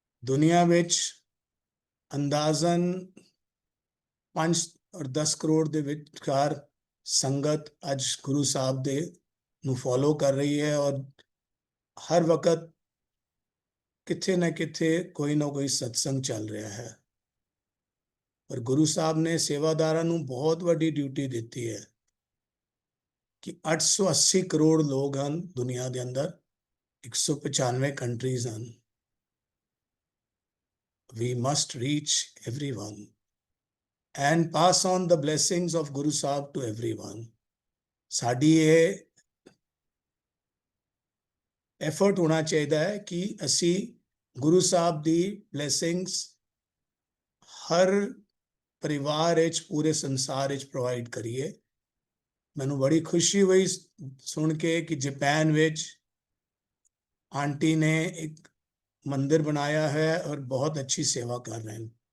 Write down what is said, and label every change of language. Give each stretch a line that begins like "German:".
Punjabi: ਦੁਨੀਆ ਵਿੱਚ ਅੰਦਾਜ਼ਨ 5 ਔਰ 10 ਕਰੋੜ ਦੇ ਵਿਚਕਾਰ ਸੰਗਤ ਅੱਜ ਗੁਰੂ ਸਾਹਿਬ ਦੇ ਨੂੰ ਫੋਲੋ ਕਰ ਰਹੀ ਹੈ ਔਰ ਹਰ ਵਕਤ ਕਿਤੇ ਨਾ ਕਿਤੇ ਕੋਈ ਨਾ ਕੋਈ ਸਤਸੰਗ ਚੱਲ ਰਿਹਾ ਹੈ। ਪਰ ਗੁਰੂ ਸਾਹਿਬ ਨੇ ਸੇਵਾਦਾਰਾਂ ਨੂੰ ਬਹੁਤ ਵੱਡੀ ਡਿਊਟੀ ਦਿੱਤੀ ਹੈ ਕਿ 880 ਕਰੋੜ ਲੋਕ ਹਨ ਦੁਨੀਆ ਦੇ ਅੰਦਰ, 195 ਕੰਟਰੀਜ਼ ਹਨ।
English: We must reach everyone and pass on the blessings of Guru Sahib to everyone.
Punjabi: ਸਾਡੀ ਇਹ ਐਫਰਟ ਹੋਣਾ ਚਾਹੀਦਾ ਹੈ ਕਿ ਅਸੀਂ ਗੁਰੂ ਸਾਹਿਬ ਦੀ ਬਲੇਸਿੰਗਸ ਹਰ ਪਰਿਵਾਰ ਵਿੱਚ, ਪੂਰੇ ਸੰਸਾਰ ਵਿੱਚ ਪ੍ਰੋਵਾਈਡ ਕਰੀਏ। ਮੈਨੂੰ ਬੜੀ ਖੁਸ਼ੀ ਹੋਈ ਸੁਣ ਕੇ ਕਿ ਜਾਪਾਨ ਵਿੱਚ ਆਂਟੀ ਨੇ ਇੱਕ ਮੰਦਿਰ ਬਣਾਇਆ ਹੈ ਔਰ ਬਹੁਤ ਅੱਛੀ ਸੇਵਾ ਕਰ ਰਹੇ ਹਨ।